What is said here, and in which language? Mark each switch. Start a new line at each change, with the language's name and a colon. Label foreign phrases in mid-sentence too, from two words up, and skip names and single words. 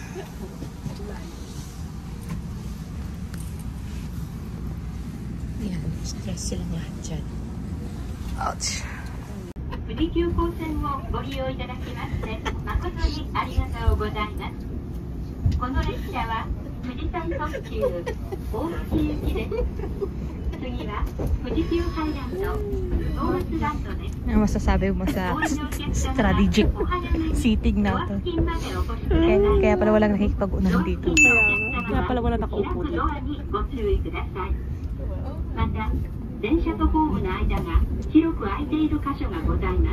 Filipino: Ayan, stress sila lahat dyan.
English: Ouch.
Japanese: 富士急行線をご利用いただきまして誠にありがとうございます。この列車は富士山特急大月行きです。次は富士急ハイランドドーナツランドです。
Filipino: Ano masasabi mo sa strategic seating natin? Kaya pala walang nakikipag-unahan dito. Kaya pala wala nakaupo dito.
Japanese: また電車とホームの間が広く空いている箇所がございます。